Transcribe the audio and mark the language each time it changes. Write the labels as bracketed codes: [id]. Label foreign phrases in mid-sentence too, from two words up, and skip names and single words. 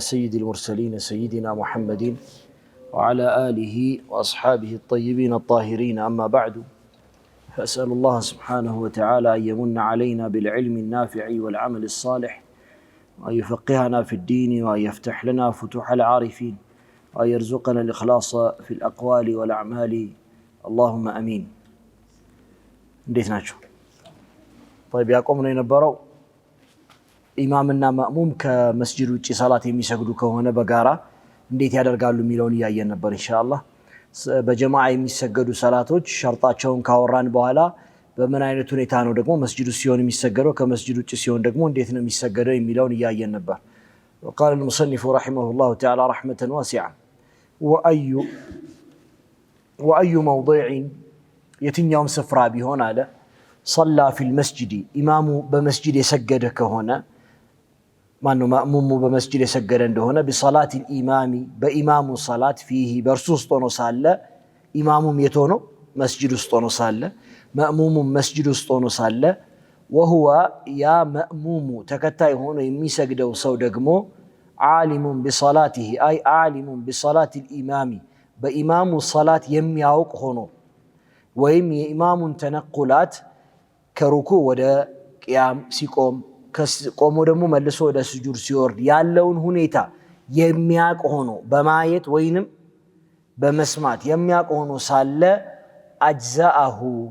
[ar] سيد المرسلين سيدنا محمد وعلى آله وأصحابه الطيبين الطاهرين أما بعد فأسأل الله سبحانه وتعالى أن يمن علينا بالعلم النافع والعمل الصالح وأن يفقهنا في الدين وأن يفتح لنا فتوح العارفين وأن يرزقنا الإخلاص في الأقوال والأعمال اللهم أمين. [am] እንዴት ናችሁ? طيب ያቆምነው የነበረው ኢማምና ማእሙም ከመስጂድ ውጪ ሰላት የሚሰግዱ ከሆነ በጋራ እንዴት ያደርጋሉ የሚለውን ያያየን ነበር ኢንሻአላህ። በጀማዓ የሚሰገዱ ሰላቶች ሸርጣቸውን ካወራን በኋላ በምን አይነት ሁኔታ ነው ደግሞ መስጂድ ውስጥ ሲሆን የሚሰገደው ከመስጂድ ውጪ ሲሆን ደግሞ እንዴት ነው የሚሰገደው የሚለውን ያያየን ነበር። [ar] وقال المصنف رحمه الله تعالى رحمة واسعة وأي موضع [am] የትኛውም ስፍራ ቢሆን አለ [ar] صلى في المسجد [am] ኢማሙ በመስጂድ የሰገደ ከሆነ ማነው ማእሙሙ በመስጂድ የሰገደ እንደሆነ [ar] بصلاة الإمام [am] በኢማሙ ሰላት فيه በርሱ ውስጥ ሆኖ ሳለ ኢማሙም የት ሆኖ መስጂድ ውስጥ ሆኖ ሳለ ማእሙሙም መስጂድ ውስጥ ሆኖ ሳለ وهو ያ ማእሙሙ ተከታይ ሆኖ የሚሰግደው ሰው ደግሞ [ar] عالم بصلاته أي عالم بصلاة الإمام [am] በኢማሙ ሰላት የሚያውቅ ሆኖ ወይም የኢማሙን ተነቁላት ከሩኩ ወደ ቂያም ሲቆም ቆሞ ደግሞ መልሶ ወደ ስጁድ ሲወርድ ያለውን ሁኔታ የሚያውቅ ሆኖ በማየት ወይንም በመስማት የሚያውቅ ሆኖ ሳለ አጅዛአሁ